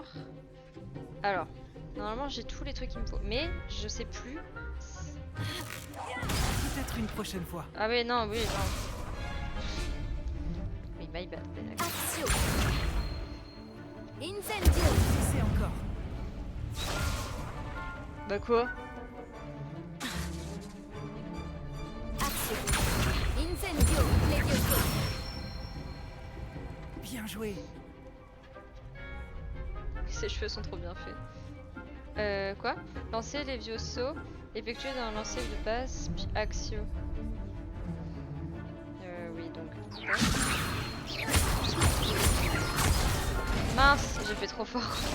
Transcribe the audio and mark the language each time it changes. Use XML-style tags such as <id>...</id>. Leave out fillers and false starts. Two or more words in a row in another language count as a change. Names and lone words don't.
<fr>Alors, normalement j'ai tous les trucs qu'il me faut, mais je sais plus. Peut-être une prochaine fois. Ah oui, non, oui, non. Oui,</fr> <en>my bad.</en> <la>Axio. Incendio.</la> <fr>C'est encore. Bah quoi?</fr> <la>Axio. Incendio. Levioso.</la> <fr>Bien joué. Ses cheveux sont trop bien faits. Quoi? Lancer les vieux sauts, effectuer dans un lancer de base, puis Axio. Mince, j'ai fait trop fort.</fr>